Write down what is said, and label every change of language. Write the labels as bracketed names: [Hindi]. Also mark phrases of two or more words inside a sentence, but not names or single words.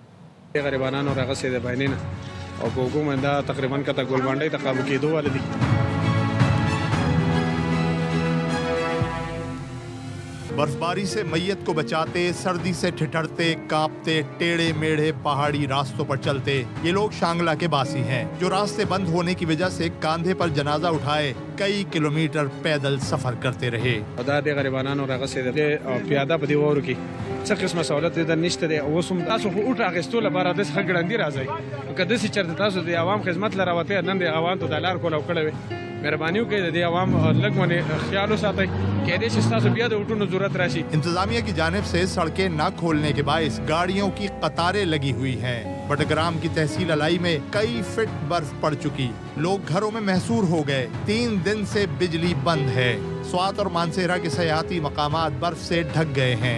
[Urdu] برفباری سے میت کو بچاتے، سردی سے ٹھٹھرتے، کانپتے، ٹیڑھے میڑھے پہاڑی راستوں پر چلتے یہ لوگ شانگلہ کے باسی ہیں، جو راستے بند ہونے کی وجہ سے کاندھے پر جنازہ اٹھائے کئی کلومیٹر پیدل سفر کرتے رہے. [Pashto] څه قسمه سہولت در نشته دی. اوس هم تاسو خو اوټ اخیستو لپاره داسې ښه ګړندي راځئ. که داسې چېرته تاسو د عوام خدمت له راوتئ نن د عوام ته د لار کولاو کړی وي، مهرباني وکړئ د دې عوام لږ باندې خیال وساتئ. کېدای شي ستاسو بیا د اوټونو ضرورت راشي. [Urdu] انتظامیہ کی جانب سے سڑکیں نہ کھولنے کے باعث گاڑیوں کی قطاریں لگی ہوئی ہیں. بٹگرام کی تحصیل الائی میں کئی فٹ برف پڑ چکی، لوگ گھروں میں محصور ہو گئے. 3 دن سے بجلی بند ہے. سوات اور مانسہرہ کے سیاحتی مقامات برف سے ڈھک گئے ہیں.